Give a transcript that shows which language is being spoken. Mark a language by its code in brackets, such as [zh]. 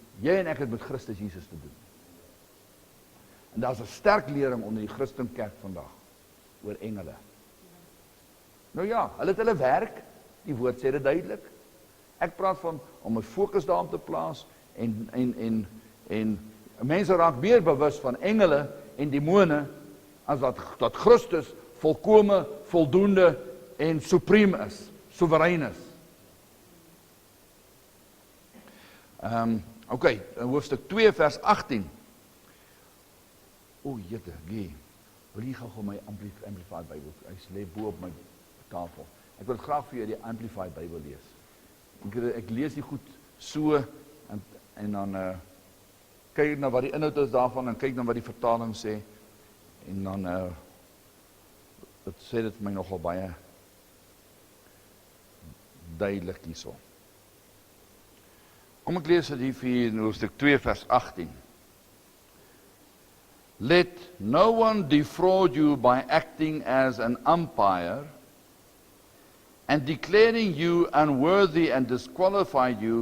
[af] Jy en ek het met Christus Jesus te doen. En daar's 'n sterk lering onder die Christenkerk vandag oor engele. Nou ja, hulle het hulle werk, die woord sê dit duidelik. Ek praat van om 'n fokus daarop te plaas en mense raak meer bewus van engele en demone as dat Christus volkome, voldoende en supreme is, soewerein is. Ok, hoofstuk 2 vers 18. O, jette, gee. Wil jy gou my Amplified Bybel? Hy lê bo op my tafel. Ek wil graag vir jou die Amplified Bybel lees. Ek lees die goed so, en dan kyk na wat die inhoud is daarvan, en kyk na wat die vertaling sê, en dan dit sê dit vir my nogal baie duidelik hierso. Kom ek lees dit hier vir in hoofstuk 2 vers 18. [en] Let no one defraud you by acting as an umpire and declaring you unworthy and disqualifying